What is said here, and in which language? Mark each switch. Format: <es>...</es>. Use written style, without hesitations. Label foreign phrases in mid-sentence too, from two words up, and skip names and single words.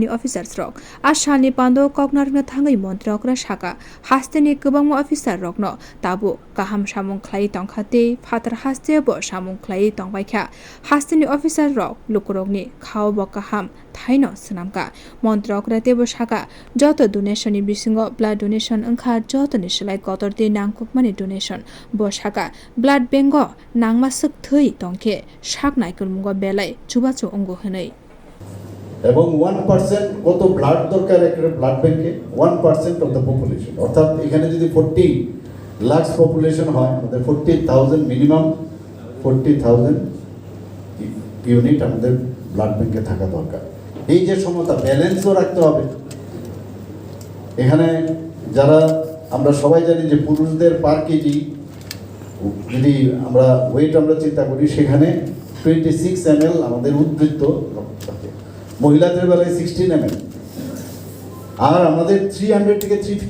<trp>Officer rok a salni pandao koknar no thangwi montri okra saka hasteni kwbangma Officer rok no tabo kaham samung khlai tongkhate phatar haste bo samung khlai tongbaikha hasteni Officer rok lukurokni khao bo kaham thaino swnamka montri okra tebo saka joto donation ni bisingo</trp> <en>blood donation</en> <trp>wngkha joto ni slai kotorti nangkukmani donation bo saka</trp> <en>blood bank</en> <trp>o nangma suk thwi tongkhe saknai kurmungo belai chubachu ongo hwnei</trp> <bn>এবং 1% কত ব্লাড দরকার একটা</bn> <en>blood bankে</en> <bn>1%</bn> <en>of the population</en> <bn>অর্থাৎ এখানে যদি 40 লাখ পপুলেশন হয় আমাদের 40,000 মিনিমাম 40,000 ইউনিট আমাদের</bn> <en>blood bankে</en> <bn>থাকা দরকার এই যে সমতা ব্যালেন্সও রাখতে হবে এখানে যারা আমরা সবাই জানি যে পুরুষদের</bn> <en>per kg</en> <bn>যদি আমরা ওয়েট আমরা চিন্তা করি সেখানে 26 ml আমাদের উদ্বৃত্ত থাকে মহিলাদের বেলায় 16 ml আর আমাদের 300 থেকে</bn>